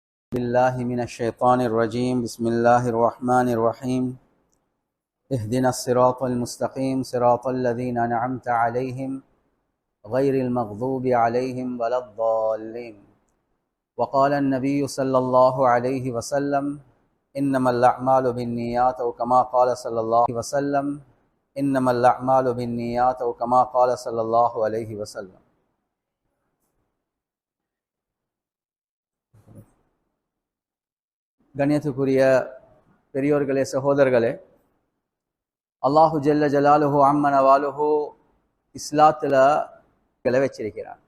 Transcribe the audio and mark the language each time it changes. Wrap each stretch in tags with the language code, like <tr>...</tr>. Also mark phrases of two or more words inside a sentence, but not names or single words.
<ar>بالله من الشيطان الرجيم بسم الله الرحمن الرحيم اهدنا الصراط المستقيم صراط الذين أنعمت عليهم غير المغضوب عليهم ولا الضالين وقال النبي صلى الله عليه وسلم إنما الأعمال بالنيات أو كما قال صلى الله عليه وسلم إنما الأعمال بالنيات أو كما قال صلى الله عليه وسلم.</ar> <ta>கண்ணியத்துக்குரிய பெரியோர்களே, சகோதரர்களே,</ta> <ar>الله جل جلاله عم نواله</ar> <ta>இஸ்லாத்துல வச்சிருக்கிறான்.</ta>